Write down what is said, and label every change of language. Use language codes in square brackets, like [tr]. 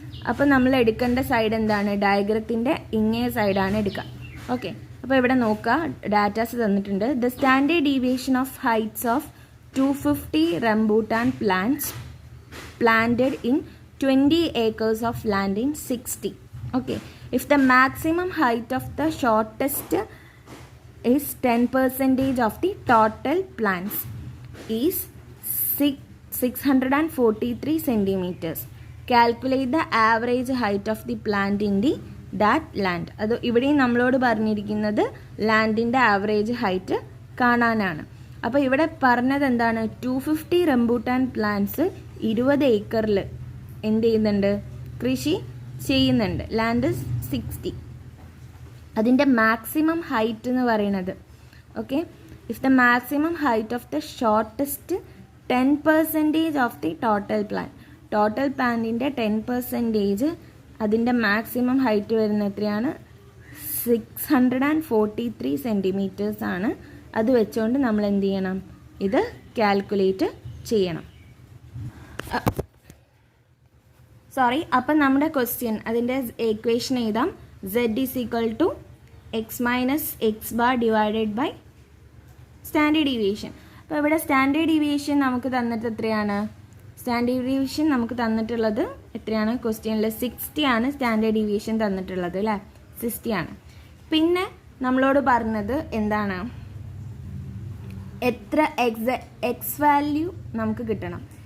[ml] അപ്പോൾ നമ്മൾ എടുക്കേണ്ട സൈഡ് എന്താണ്? ഡയഗ്രത്തിൻ്റെ ഇങ്ങേ സൈഡാണ് എടുക്കുക. ഓക്കെ, അപ്പോൾ ഇവിടെ നോക്കുക, ഡാറ്റാസ് തന്നിട്ടുണ്ട്. [en] The standard deviation of heights of 250 rambutan plants planted in 20 acres of land in 60. Okay, if the maximum height of the shortest is 10% of the total plants is 643 centimeters. Calculate the average height of the plant in the that land. [ml] അത് ഇവിടെയും നമ്മളോട് പറഞ്ഞിരിക്കുന്നത് ലാൻഡിൻ്റെ average height കാണാനാണ്. അപ്പോൾ ഇവിടെ പറഞ്ഞത് എന്താണ്, 250 rambutan plants 20 ഏക്കറിൽ എന്ത് ചെയ്യുന്നുണ്ട്, കൃഷി ചെയ്യുന്നുണ്ട്. [en] Land 60. [ml] അതിൻ്റെ മാക്സിമം ഹൈറ്റ് എന്ന് പറയുന്നത്, [en] okay, if the maximum height of the shortest 10% of the total പ്ലാന്റിൻ്റെ 10% [ml] അതിൻ്റെ മാക്സിമം ഹൈറ്റ് വരുന്ന എത്രയാണ്, [en] 643 centimetres ആണ്. [ml] അത് വെച്ചുകൊണ്ട് നമ്മൾ എന്ത് ചെയ്യണം, ഇത് കാൽക്കുലേറ്റ് ചെയ്യണം. അപ്പം നമ്മുടെ ക്വസ്റ്റ്യൻ, അതിൻ്റെ ഇക്വേഷൻ എഴുതാം. [en] Z is equal to x minus x bar divided by standard deviation. [ml] അപ്പോൾ ഇവിടെ സ്റ്റാൻഡേർഡ് ഡീവിയേഷൻ നമുക്ക് തന്നിട്ട് എത്രയാണ്, സ്റ്റാൻഡേർഡ് ഡീവിയേഷൻ നമുക്ക് തന്നിട്ടുള്ളത് എത്രയാണ്, ക്വസ്റ്റ്യനിൽ 60 ആണ് സ്റ്റാൻഡേർഡ് ഡീവിയേഷൻ തന്നിട്ടുള്ളത് അല്ലേ, 60 ആണ്. പിന്നെ നമ്മളോട് പറഞ്ഞത് എന്താണ്, എത്ര എക്സ് വാല്യൂ നമുക്ക് കിട്ടണം.